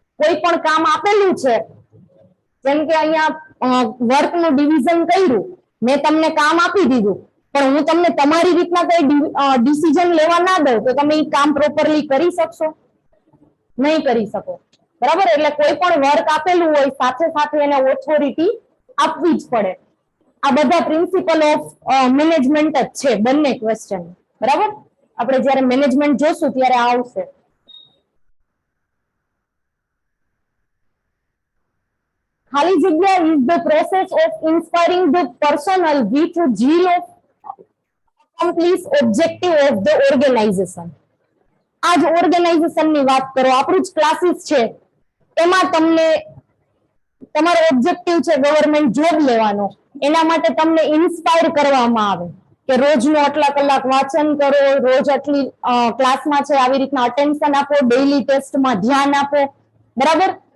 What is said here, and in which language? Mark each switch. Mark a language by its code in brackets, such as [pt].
[gu] કોઈ પણ કામ આપેલું છે, જેમ કે અહીંયા વર્કનું ડિવિઝન કર્યું, મેં તમને કામ આપી દીધું પણ હું તમને તમારી રીતના કઈ ડિસિઝન લેવા ના દઉં તો તમે એ કામ પ્રોપરલી કરી શકશો, નહીં કરી શકો, બરાબર. એટલે કોઈ પણ વર્ક આપેલું હોય સાથે સાથે એને ઓથોરિટી આપવી જ પડે. આ બધા પ્રિન્સિપલ ઓફ મેનેજમેન્ટ જ છે બંને ક્વેશ્ચન, બરાબર. આપણે જ્યારે મેનેજમેન્ટ જોશું ત્યારે આવશે. ખાલી જગ્યા [en] is the process of inspiring the personnel with zeal of accomplish objective of the organization. [gu] આ જ ઓર્ગેનાઇઝેશન ની વાત કરો, આપણું જ ક્લાસીસ છે, એમાં તમને તમારો ઓબ્જેક્ટિવ છે ગવર્મેન્ટ જોબ લેવાનો, એના માટે તમને ઇન્સ્પાયર કરવામાં આવે કે રોજનો આટલા કલાક વાંચન કરો, રોજ આટલી ક્લાસમાં છે આવી રીતના અટેન્શન આપો, ડેઈલી ટેસ્ટમાં ધ્યાન આપો, બરાબર.